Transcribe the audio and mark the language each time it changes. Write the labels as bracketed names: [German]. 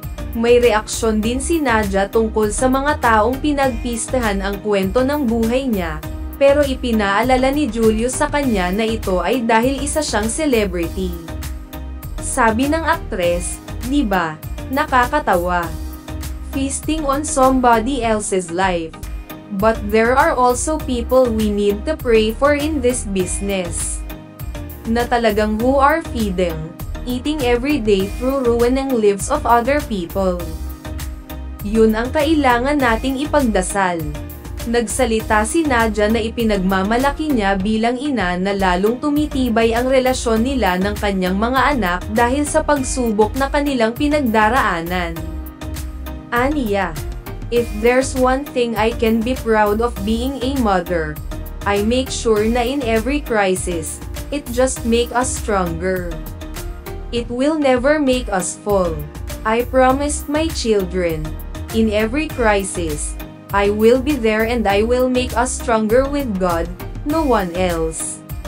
[Filipino] May reaksyon din si Nadia tungkol sa mga taong pinagpistahan ang kwento ng buhay niya, pero ipinaalala ni Julius sa kanya na ito ay dahil isa siyang celebrity. Sabi ng aktres, "Di ba, nakakatawa? [English] Feasting on somebody else's life. But there are also people we need to pray for in this business. [Filipino] Na talagang [English] who are feeding, eating every day through ruining lives of other people. [Filipino] Yun ang kailangan nating ipagdasal." Nagsalita si Nadia na ipinagmamalaki niya bilang ina na lalong tumitibay ang relasyon nila ng kanyang mga anak dahil sa pagsubok na kanilang pinagdaraanan. [English] Aniya, "If there's one thing I can be proud of being a mother, I make sure na in every crisis, it just make us stronger. It will never make us fall. I promised my children, in every crisis, I will be there and I will make us stronger with God, no one else.